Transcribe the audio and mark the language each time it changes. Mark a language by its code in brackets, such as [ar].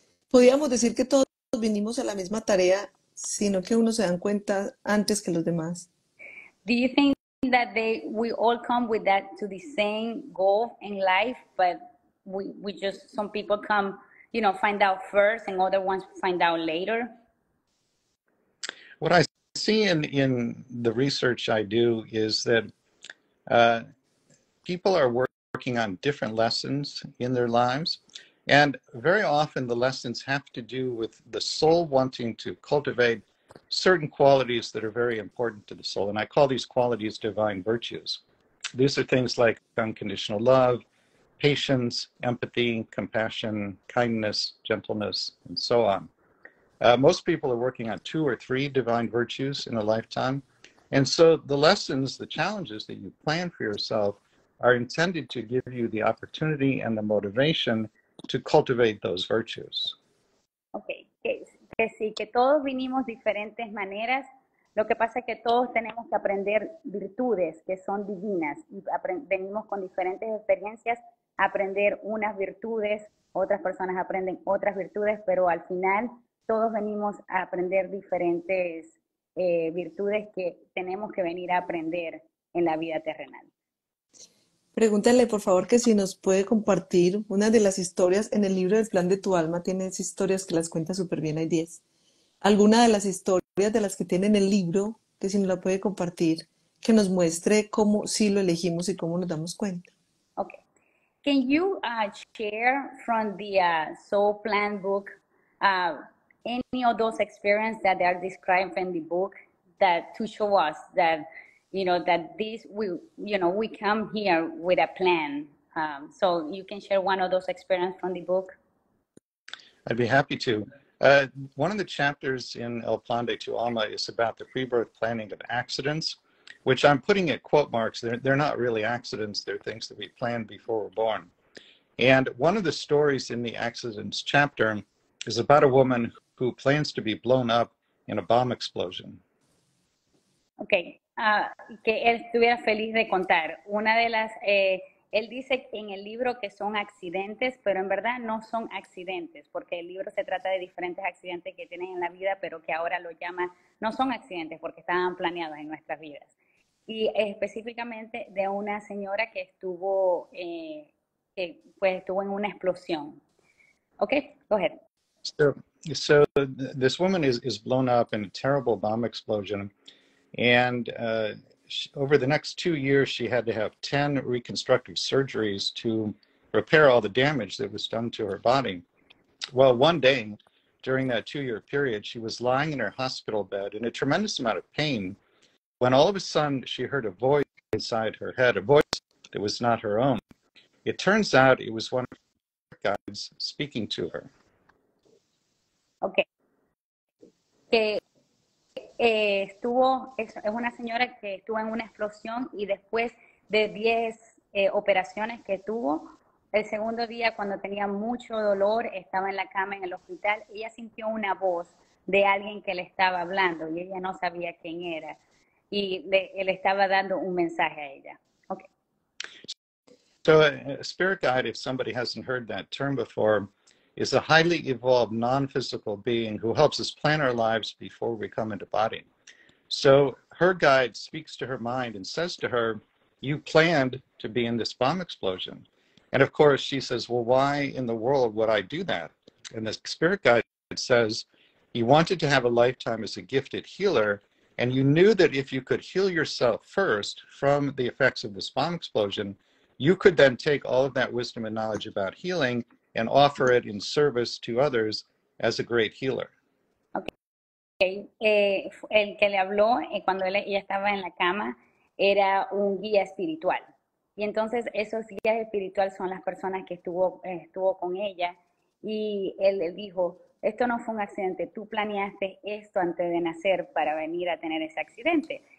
[es] Podríamos decir que todos vinimos a la misma tarea, sino que unos se dan cuenta antes que los demás. [en] Do you think that we all come with that to the same goal in life, but we just, some people come, find out first and other ones find out later? What I see in the research I do is that people are working on different lessons in their lives. And very often the lessons have to do with the soul wanting to cultivate certain qualities that are very important to the soul. And I call these qualities divine virtues. These are things like unconditional love, patience, empathy, compassion, kindness, gentleness, and so on. Most people are working on 2 or 3 divine virtues in a lifetime. And so the lessons, the challenges that you plan for yourself are intended to give you the opportunity and the motivation to cultivate those virtues. [es] Okay, que sí, que todos vinimos diferentes maneras. Lo que pasa es que todos tenemos que aprender virtudes que son divinas y venimos con diferentes experiencias a aprender unas virtudes, otras personas aprenden otras virtudes, pero al final todos venimos a aprender diferentes virtudes que tenemos que venir a aprender en la vida terrenal. Pregúntale, por favor, que si nos puede compartir una de las historias en el libro del plan de tu alma. Tienes historias que las cuenta súper bien, hay 10. Alguna de las historias de las que tiene en el libro, que si nos la puede compartir, que nos muestre cómo sí lo elegimos y cómo nos damos cuenta. Okay. [en] Can you share from the Soul Plan book any of those experiences that are described in the book that to show us that that we come here with a plan. So you can share one of those experiences from the book. I'd be happy to. One of the chapters in El Plan de tu Alma is about the pre-birth planning of accidents, which I'm putting at quote marks. They're not really accidents. They're things that we plan before we're born. And one of the stories in the accidents chapter is about a woman who plans to be blown up in a bomb explosion. [es] Ok, que él estuviera feliz de contar. Una de las, él dice en el libro que son accidentes, pero en verdad no son accidentes, porque el libro se trata de diferentes accidentes que tienen en la vida, pero que ahora lo llaman, no son accidentes porque estaban planeados en nuestras vidas. Y específicamente de una señora que estuvo, que pues estuvo en una explosión. [en] Ok, go ahead. So this woman is blown up in a terrible bomb explosion. And over the next 2 years, she had to have 10 reconstructive surgeries to repair all the damage that was done to her body. Well, one day during that 2-year period, she was lying in her hospital bed in a tremendous amount of pain when all of a sudden she heard a voice inside her head, a voice that was not her own. It turns out it was one of her guides speaking to her. Ok. [es] Que estuvo, es una señora que estuvo en una explosión y después de 10 operaciones que tuvo, el segundo día cuando tenía mucho dolor, estaba en la cama en el hospital, ella sintió una voz de alguien que le estaba hablando y ella no sabía quién era y le estaba dando un mensaje a ella. Okay. [en] So a spirit guide, if somebody hasn't heard that term before, is a highly evolved non-physical being who helps us plan our lives before we come into body. So her guide speaks to her mind and says to her, you planned to be in this bomb explosion. And of course she says, well, why in the world would I do that? And the spirit guide says, you wanted to have a lifetime as a gifted healer, and you knew that if you could heal yourself first from the effects of this bomb explosion, you could then take all of that wisdom and knowledge about healing and offer it in service to others as a great healer. Okay. [es] El que le habló cuando ella estaba en la cama era un guía espiritual. Y entonces esos guías espirituales son las personas que estuvo con ella. Y él le dijo, esto no fue un accidente, tú planeaste esto antes de nacer para venir a tener ese accidente.